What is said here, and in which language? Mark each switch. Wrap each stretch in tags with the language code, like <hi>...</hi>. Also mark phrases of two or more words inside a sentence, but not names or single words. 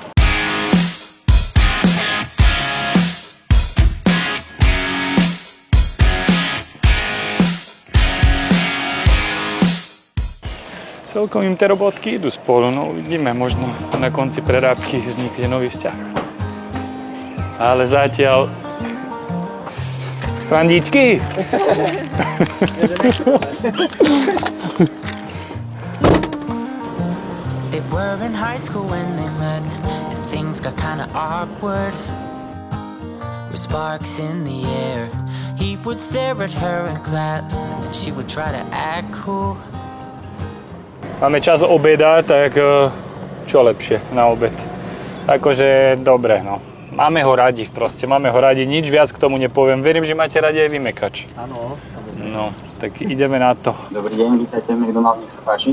<sk>Celkom im tie robotky idú spolu, no uvidíme, možno na konci prerábky vznikne nový vzťah. Ale zatiaľ Srandičky?</sk> <en>They were in high school when they met, and things got kinda awkward. With sparks in the air, he would stare at her in class, and she would try to act cool.</en> <sk>Máme čas obeda, tak čo lepšie na obed? Akože dobre, no. Máme ho radi, proste máme ho radi, nič viac k tomu nepoviem. Verím, že máte radi aj vymekač. Áno, samozrejme. No, tak ideme na to. Dobrý deň, vítajte, McDonald's, nech sa páči.</sk>